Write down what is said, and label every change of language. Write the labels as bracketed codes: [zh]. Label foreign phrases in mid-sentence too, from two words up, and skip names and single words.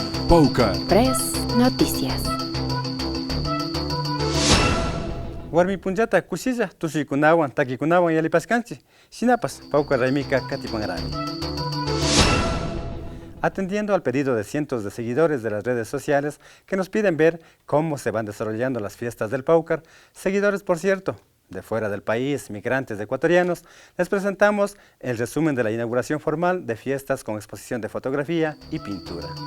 [es] Paucar. Press Noticias. [qu] Warmi punjata kushilla tushikunawan takikunawan yalipaskanchi shinapas Paucar Raymika Katipangarami. [es] Atendiendo al pedido de cientos de seguidores de las redes sociales que nos piden ver cómo se van desarrollando las fiestas del Paucar, seguidores por cierto, de fuera del país, migrantes ecuatorianos, les presentamos el resumen de la inauguración formal de fiestas con exposición de fotografía y pintura.